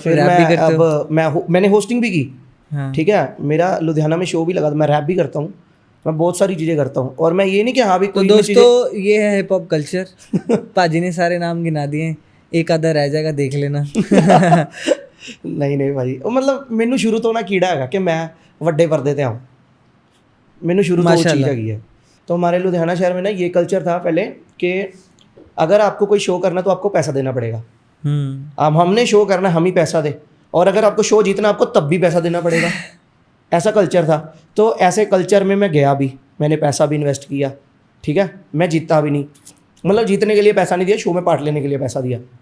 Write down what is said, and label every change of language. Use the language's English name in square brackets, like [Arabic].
[Hindi] फिर रैप भी करते हो। अब मैंने होस्टिंग भी की। हाँ। ठीक है, मेरा लुधियाना में शो भी लगा था, मैं रैप भी करता हूँ, मैं बहुत सारी चीज़ें करता हूँ। और मैं ये नहीं कि हाँ भी तो कोई भी दोस्तों ये है हिप हॉप कल्चर। पाजी ने सारे नाम गिना दिए, एक आधा रह जाएगा, देख लेना। नहीं नहीं भाई, [Punjabi] ਉਹ ਮਤਲਬ ਮੈਨੂੰ ਸ਼ੁਰੂ ਤੋਂ ਨਾ ਕੀੜਾ ਹੈਗਾ ਕਿ ਮੈਂ ਵੱਡੇ पर्दे ਤੇ आऊँ। [Hindi] मैंने शुरू तो वो चीज़ माशाल्लाह। हैगी है। तो हमारे लुधियाना शहर में ना ये कल्चर था पहले कि अगर आपको कोई शो करना तो आपको पैसा देना पड़ेगा। अब हमने शो करना, हम ही पैसा दे, और अगर आपको शो जीतना आपको तब भी पैसा देना पड़ेगा। ऐसा कल्चर था। तो ऐसे कल्चर में मैं गया भी, मैंने पैसा भी इन्वेस्ट किया। ठीक है, मैं जीता भी नहीं, मतलब जीतने के लिए पैसा नहीं दिया, शो में पार्ट लेने के लिए पैसा दिया।